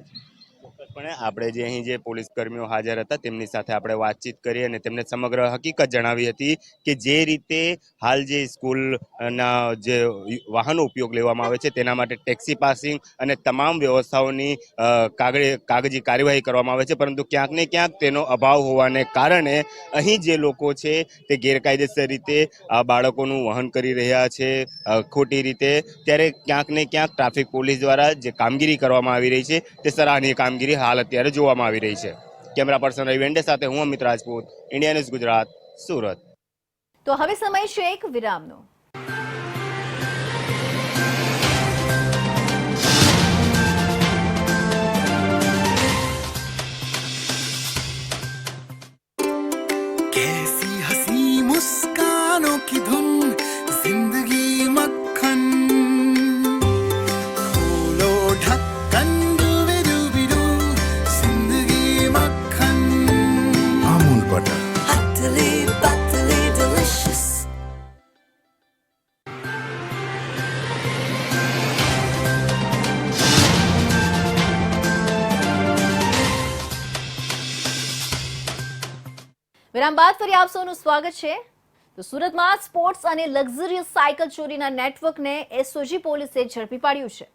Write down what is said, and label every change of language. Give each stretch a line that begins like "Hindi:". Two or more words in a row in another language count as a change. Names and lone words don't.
Gujarati: પણ આપણે જે અહીં જે પોલીસ કર્મીઓ હાજર હતા તેમની સાથે આપણે વાતચીત કરી અને તેમને સમગ્ર હકીકત જણાવી હતી કે જે રીતે હાલ જે સ્કૂલના જે વાહનો ઉપયોગ લેવામાં આવે છે તેના માટે ટેક્સી પાસિંગ અને તમામ વ્યવસ્થાઓની કાગજી કાર્યવાહી કરવામાં આવે છે, પરંતુ ક્યાંક ને ક્યાંક તેનો અભાવ હોવાને કારણે અહીં જે લોકો છે તે ગેરકાયદેસર રીતે આ બાળકોનું વહન કરી રહ્યા છે ખોટી રીતે. ત્યારે ક્યાંક ને ક્યાંક ટ્રાફિક પોલીસ દ્વારા જે કામગીરી કરવામાં આવી રહી છે તે સરાહનીય કામગીરી હાલ અત્યારે જોવામાં આવી રહી છે. કેમેરા પર્સન રવિ વેંડે સાથે હું અમિત રાજપૂત, ઇન્ડિયા ન્યૂઝ ગુજરાત, સુરત. તો હવે સમય છે એક વિરામનો.
Hindi: कैसी हसी मुस्कानों की धुन, जिंदगी मक्खन, खोलो ढक्कन डूबी जिंदगी मक्खन, अमूल बटर, पतली पतली डिलिशियस.
Gujarati: વિરામ બાદ ફરી આપ સૌનું સ્વાગત છે. તો સુરતમાં સ્પોર્ટ્સ અને લક્ઝરિયસ સાયકલ ચોરીના નેટવર્કને એસઓજી પોલીસે ઝડપી પાડ્યું છે.